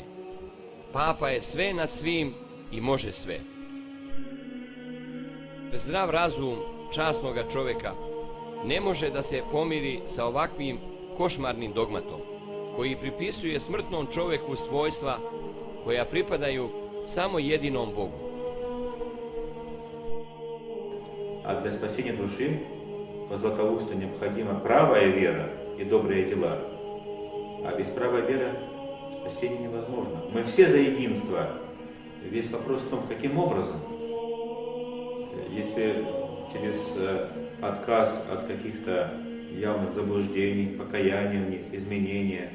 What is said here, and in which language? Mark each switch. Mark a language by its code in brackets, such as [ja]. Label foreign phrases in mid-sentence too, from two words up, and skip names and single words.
[sr] Papa je sve nad svim i može sve. Zdrav razum časnoga čovjeka ne može da se pomiri sa ovakvim košmarnim dogmatom, koji pripisuje smrtnom čovjeku svojstva koja pripadaju samo jedinom Bogu. [ru] А для спасения души по Златоусту необходима правая вера и добрые дела. А без правой веры спасение невозможно. Мы все за единство. Весь вопрос в том, каким образом. Если через отказ от каких-то явных заблуждений, покаяния в них, изменения.